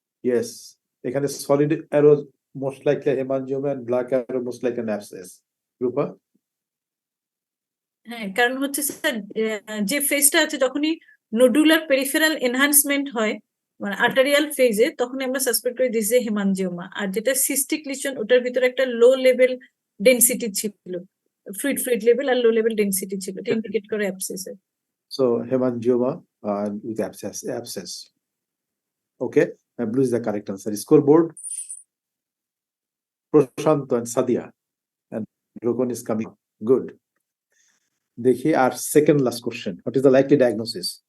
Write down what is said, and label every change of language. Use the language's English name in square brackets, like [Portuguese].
[English] Yes, এখানে solid arrow most likely hemangioma and black arrow most likely an abscess. Rupa? [Bangla] হ্যাঁ কারণ হচ্ছে sir যে ফেজটা আছে যখনই নোডুলার পেরিফেরাল এনহান্সমেন্ট হয় মানে আর্টারিয়াল ফেজে তখন আমরা সাসপেক্ট করি দিস যে হেমানজিওমা। আর যেটা সিস্টিক লিশন ওটার ভিতরে একটা লো লেভেল ডেনসিটি ছিল, ফ্লুইড লেভেল আর লো লেভেল ডেনসিটি ছিল, এটা ইন্ডিকেট করে abscess. [English] So hemangioma with abscess. Okay, blue is the correct answer. Scoreboard. Prashanto and Sadia and Rokon is coming. Good. Dekhi our second last question. What is the likely diagnosis?